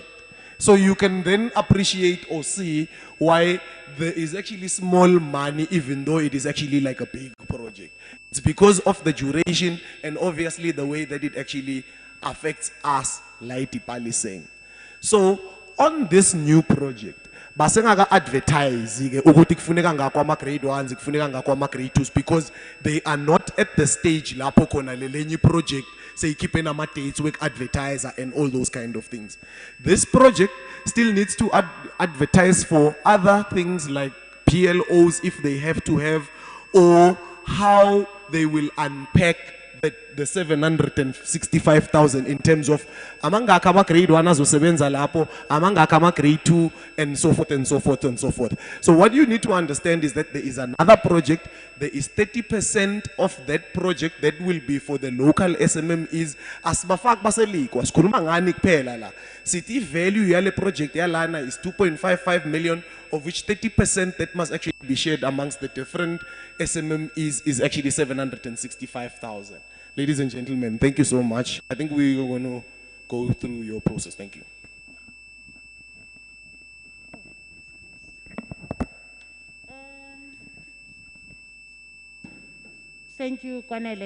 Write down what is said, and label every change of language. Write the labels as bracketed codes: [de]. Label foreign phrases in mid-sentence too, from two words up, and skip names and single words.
[en] So you can then appreciate or see why there is actually small money, even though it is actually like a big project. It's because of the duration and obviously the way that it actually affects us, like Pty saying. So on this new project, [zu] basengaka advertise ke ukuthi kufuneka ngakho ama grade 1s kufuneka ngakho ama grade 2s, [en] because they are not at the stage [zu] lapho khona lelenye project seyikhiphe nama dates [en] work advertiser and all those kind of things. This project still needs to advertise for other things like PLOs if they have to have, or how they will unpack the 765,000 in terms of [zu] amangaka ama grade 1 azosebenza lapho, amangaka ama grade 2, [en] and so forth and so forth and so forth. So what you need to understand is that there is another project. There is 30% of that project that will be for the local SMMEs. [zu] Asibafaki baselikwa sikhuluma ngani kuphela la. Sithi value yale project yalana [en] is 2.55 million, of which 30% that must actually be shared amongst the different SMMEs is actually 765,000. Ladies and gentlemen, thank you so much. I think we are going to go through your process. Thank you. Thank you, Kwanele.